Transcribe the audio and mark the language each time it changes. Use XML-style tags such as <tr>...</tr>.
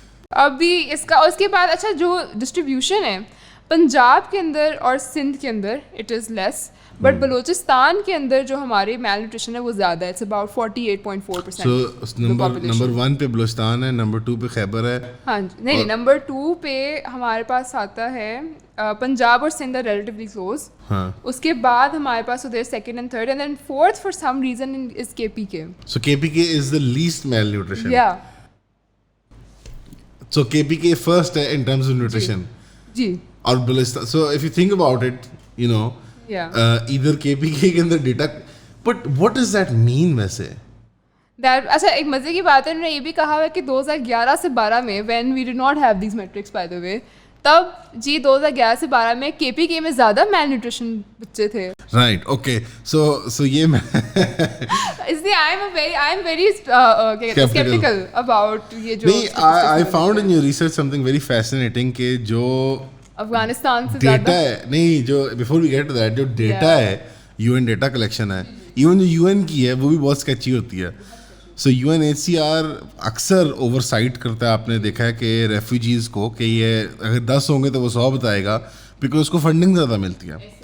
<ur>ابھی اس کا، اس کے بعد اچھا جو ڈسٹریبیوشن ہے پنجاب کے اندر اور سندھ کے اندر</ur> <en>it is less, but</en> <ur>Balochistan کے اندر جو ہمارے میل نیوٹریشن ہے وہ زیادہ ہے.</ur> <en>It's about 48.4%.</en> <ur>سو نمبر 1 پہ بلوچستان ہے، نمبر 2 پہ خیبر ہے. ہاں جی، نہیں، نمبر 2 پہ ہمارے پاس آتا ہے پنجاب اور سندھ ریلیٹیولی کلوز. ہاں، اس کے بعد ہمارے پاس ہوتے ہیں</ur> <en>2nd and 3rd، and then 4th for some reason is KPK. So KPK is the least malnutrition.</en> <ur>یا</ur> <en>So KPK first ہے in terms of nutrition.</en> <ur>جی.</ur> <en>اور Balochistan, so if you think about it, you know, either KPK</en> <ur>کے اندر data,</ur> <en>but what does that mean ویسے؟</en> <ur>اچھا ایک مزے کی بات ہے، انہوں نے یہ بھی کہا ہے کہ 2011 سے 12 میں</ur> <en>when we did not have these metrics by the way،</en> <ur>تب جی 2011 سے 12 میں KPK میں زیادہ میل نیوٹریشن بچے تھے. Right, okay. سو یہ میں اس لیے</ur> <en>I am very skeptical about</en> <ur>یہ جو</ur> <en>I found in your research something very fascinating</en> <ur>کہ جو افغانستان سے ڈیٹا ہے، نہیں جو</ur> <en>before we get to that،</en> <ur>جو ڈیٹا ہے UN ڈیٹا کلیکشن ہے، ایون جو UN کی ہے وہ بھی بہت اسکیچی ہوتی ہے. سو UNHCR اکثر اوور سائٹ کرتا ہے، آپ نے دیکھا ہے کہ ریفیوجیز کو، کہ یہ اگر 10 ہوں گے تو وہ 100 بتائے گا، بیکاز اس کو فنڈنگ زیادہ ملتی ہے.</ur>